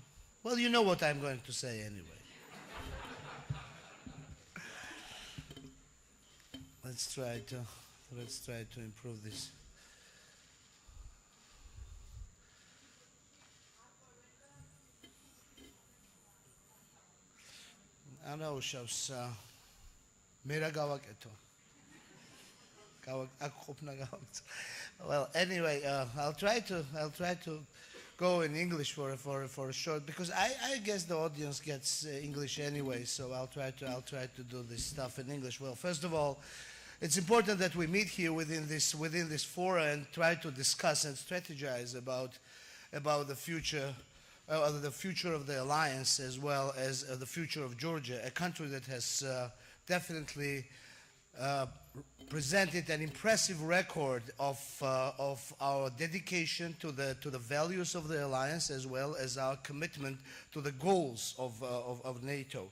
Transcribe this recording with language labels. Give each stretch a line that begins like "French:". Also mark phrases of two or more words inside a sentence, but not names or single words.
English: Well, you know what I'm going to say anyway. Let's try to improve this.
Georgian: Ana უშავს მე რა გავაკეთო?
English: Well, anyway, I'll try to go in English for a short, because I guess the audience gets English anyway, so I'll try to do this stuff in English. Well, first of all, it's important that we meet here within this forum and try to discuss and strategize about the future of the alliance, as well as the future of Georgia, a country that has definitely presented an impressive record of our dedication to the values of the alliance, as well as our commitment to the goals of NATO.